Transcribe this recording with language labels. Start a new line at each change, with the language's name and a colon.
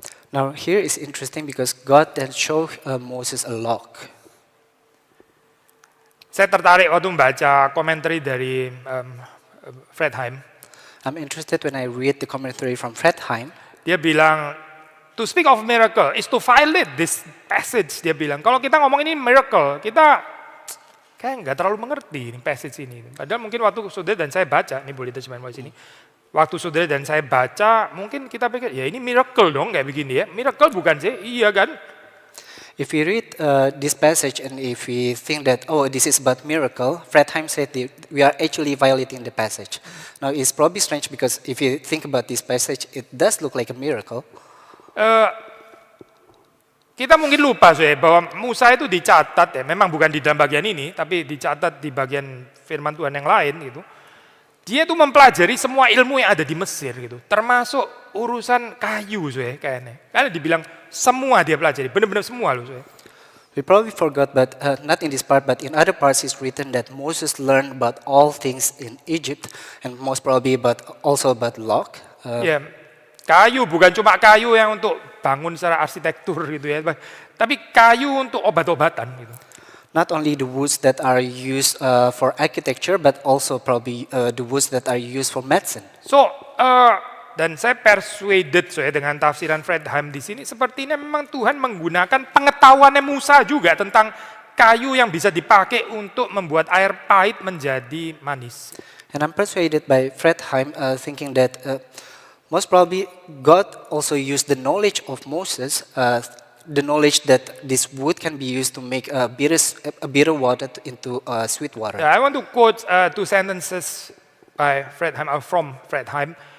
English: Now here is interesting because God then showed Moses a log.
Indonesian: Saya tertarik waktu membaca komentari dari Fred Heim.
English: I'm interested when I read the commentary from Fred Heim.
Indonesian: Dia bilang,
English: to speak of miracle is to violate this passage.
Indonesian: Dia bilang, kalau kita ngomong ini miracle, kita kayak nggak terlalu mengerti ini passage ini. Padahal mungkin waktu saudara dan saya baca, ini boleh terjemahan di sini. Waktu saudara dan saya baca, mungkin kita pikir, ya ini miracle dong kayak begini ya. Miracle bukan sih? Iya kan?
English: If we read this passage and if we think that, oh, this is about miracle, Fred Heim said that we are actually violating the passage. Now, it's probably strange because if you think about this passage, it does look like a miracle.
Indonesian: Kita mungkin lupa bahwa Musa itu dicatat ya, memang bukan di dalam bagian ini, tapi dicatat di bagian firman Tuhan yang lain gitu. Dia tuh mempelajari semua ilmu yang ada di Mesir gitu, termasuk urusan kayu kayaknya. Karena dibilang semua dia pelajari, benar-benar semua loh.
English: We probably forgot, but not in this part, but in other parts it's written that Moses learned about all things in Egypt, and most probably also about log.
Indonesian: Ya, kayu bukan cuma kayu yang untuk bangun secara arsitektur gitu ya, tapi kayu untuk obat-obatan gitu.
English: Not only the woods that are used for architecture, but also probably the woods that are used for medicine.
Indonesian: So, dan saya persuaded dengan tafsiran Fred Heim di sini, sepertinya memang Tuhan menggunakan pengetahuannya Musa juga tentang kayu yang bisa dipakai untuk membuat air pahit menjadi manis.
English: And I'm persuaded by Fred Heim thinking that most probably God also used the knowledge of Moses, the knowledge that this wood can be used to make bitter water into sweet water. Yeah, I want to quote 2 sentences by Fred Heim, from Fred Heim.